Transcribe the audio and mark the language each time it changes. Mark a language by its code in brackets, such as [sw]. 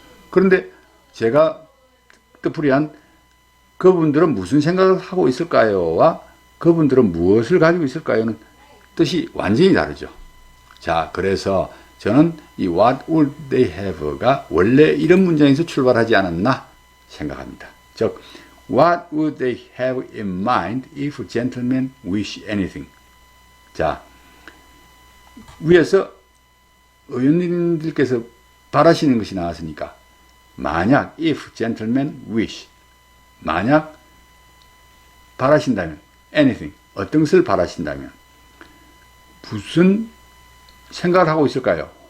[ko] 그런데 제가 뜻풀이한 그분들은 무슨 생각을 하고 있을까요?와 그분들은 무엇을 가지고 있을까요?는 뜻이 완전히 다르죠. 자, 그래서 저는 이 [en] What would they have [ko] 가 원래 이런 문장에서 출발하지 않았나 생각합니다. [en] 즉, What would they have in mind if gentlemen wish anything? [ko] 자, 위에서 의원님들께서 바라시는 것이 나왔으니까 만약 [en] if gentlemen wish, [ko] 만약 바라신다면 anything, 어떤 것을 바라신다면 무슨 생각을 하고 있을까요?